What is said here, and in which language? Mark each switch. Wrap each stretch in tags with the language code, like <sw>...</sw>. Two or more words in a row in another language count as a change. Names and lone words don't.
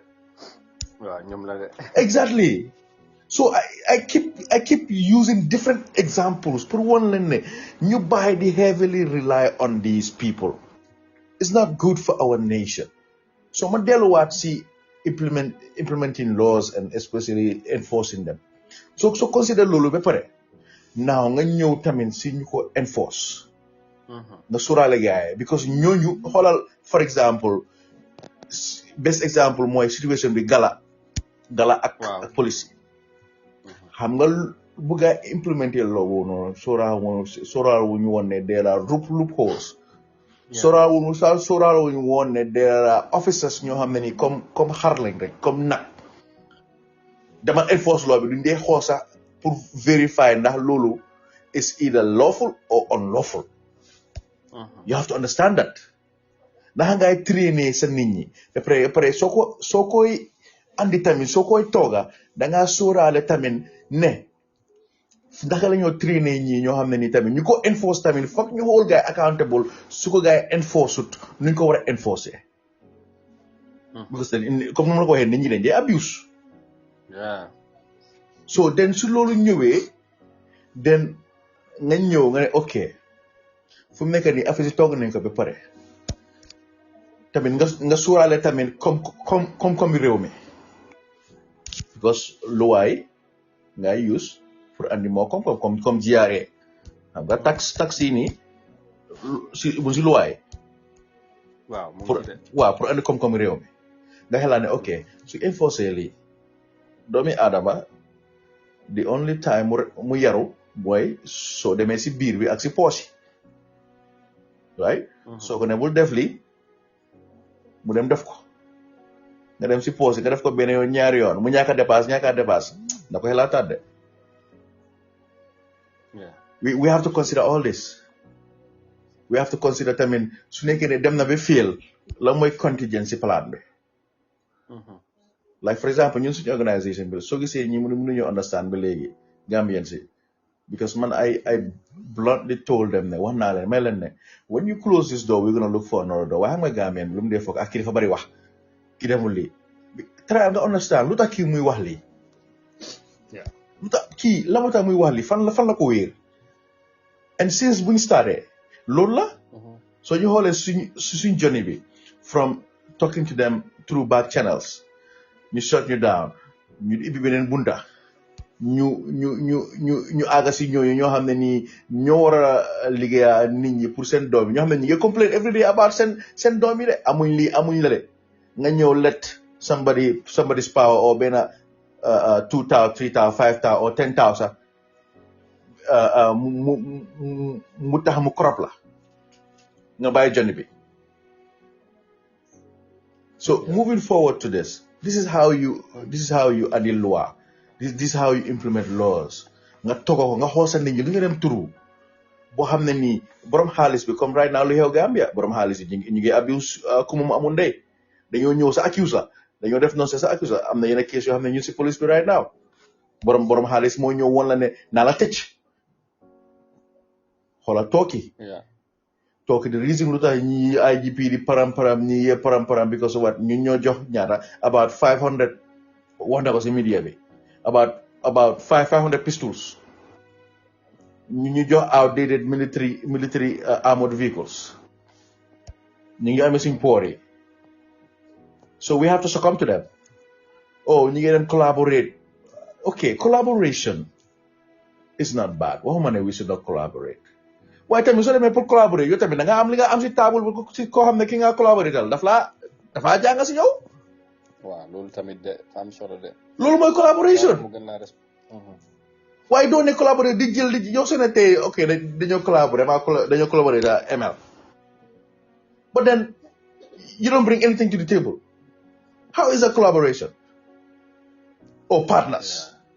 <wo>waaw ñoom la de</wo> <en>exactly so I keep using different examples</en> <wo>pour won leen ne ñu bàyyi di</wo> <en>heavily rely on these people it's not good for our nation so</en> <wo>ma delluwaat si</wo> <en>implementing laws and especially enforcing them so consider</en> <wo>loolu ba pare now nga ñëw tamit si ñu ko enforce nga sóoraale gaay because ñooñu xoolal</wo> <en>for example best example</en> <wo>mooy situation bi gala ak police xam nga bu gaa implémenté loolu noonu sóoraal wu ñu woon ne</wo> <en>there are loopholes</en> <wo>sóoraal wu ñu woon ne</wo> <en>there are officers</en> <wo>ñoo xam ne ni comme xar lañ rek comme nag dama</wo> <en>enforce law</en> <wo>bi duñ dee xool sax pour verify ndax loolu</wo> <en>is either lawful or unlawful. You have to understand that.</en> <wo>Ndax ngay trainer sa nit ñi après soo koy andi tamit soo koy tooga dangaa sóoraale tamit ne ndax la ñoo trainer ñi ñoo xam ne ni tamit ñu ko enforce tamit foog ñu hold gaay accountable su ko gaay enforce ut nuñ ko war a enforcer. Because comme nu ma la ko waxee nit ñi dañ dee abuse. So then su loolu ñëwee then nga ñëw nga ne ok fu mu nekk nii affaire yi toog nañ ko ba pare tamit nga suuraale tamit comme réew mi because luwaay ngay use pour andi moo comme GRA xam nga tax yi nii si luwaay pour andi comme réew mi nga xelaat ne ok su enforcer lii doomi aadama</wo> <en>the only time</en> <wo>mu yaru mooy soo demee si biir bi ak si poche yi right soo ko ne bul def lii mu dem def ko nga dem si poos nga def ko benn yoon ñaari yoon mu ñaaka dépasse da ko xelaataat de</wo> <en>we have to consider all this. We have to consider</en> <wo>tamit su nekkee ne dem na ba fail la mooy</wo> <en>contingency plan</en> <wo>bi</wo> <en>like for example</en> <wo>ñun suñu organisation bi soo gisee ñi mënuñu understand ba léegi Gambian si because man</wo> <en>I bluntly told them</en> <wo>ne wax naa leen may leen ne</wo> <en>when you close this door we're gonna look for another door</en> <wo>waaye xam nga Gambian bi lu mu dee foog ak kii dafa bari wax kii deful lii try nga understand lu tax kii muy wax lii lu tax kii la moo tax muy wax lii fan la ko wéer and since buñ starté loolu la so ñu xoolee suñ journey bi</wo> <en>from talking to them through back channels</en> <wo>ñu shut ñu down ñu ibbi beneen bunta ñu àgga si ñooñu ñoo xam ne nii ñoo war a liggéeya nit ñi pour seen doom yi ñoo xam ne ñu ngi</wo> <en>complain every day about</en> <wo>seen doom yi de amuñ lii amuñ la de nga ñëw</wo> <en>let somebody's power or</en> <wo>benn 2,000 3,000 5,000 or 10,000 mu tax mu</wo> <en>crop</en> <wo>la nga bàyyi jonni bi</wo> <en>so moving forward to this is how you andi loi this is how you</en> <wo>implement laws nga togo ko nga xool sa nit ñi lu nga dem turu boo xam ne nii borom xaalis bi comme</wo> <en>right now</en> <wo>lu xew Gambia borom xaalis yi ñu ngi abuse ku mu amul ndey dañoo ñëw sa accuse la dañoo def noonu sa accuse la am na yenn case yoo xam ne ñu si police bi</wo> <en>right now</en> <wo>borom xaalis moo ñëw woon la ne naa la tëj xoola tooki</wo> <en>the reason</en> <wo>lu tax ñi IGP di param ñi yee param because of what ñu ñoo jox ñaata about 500 wax na ko si media bi about 500 pistols ñu jox</wo> <en>outdated military armored vehicles</en> <wo>ñu ngi amee suñ poor yi</wo> <en>so we have to succumb to them</en> <wo>ñu ngi dem collaborate</wo> <en>okay collaboration is not bad</en> <wo>waxuma ne</wo> <en>we should not collaborate</en> <wo>waaye tamit soo demee pour collaborer yow tamit da nga am li nga am si table bi si koo xam ne ki nga collaborer tal dafaa jàng si yow. waaw loolu tamit de am solo de. loolu mooy collaboration. waaye doo ne collaborer di jël di yow soo ne tey ok dañoo collaborer</wo> <en>dañoo collaborer ML but then you don't bring anything to the table how is that collaboration or partners.</en>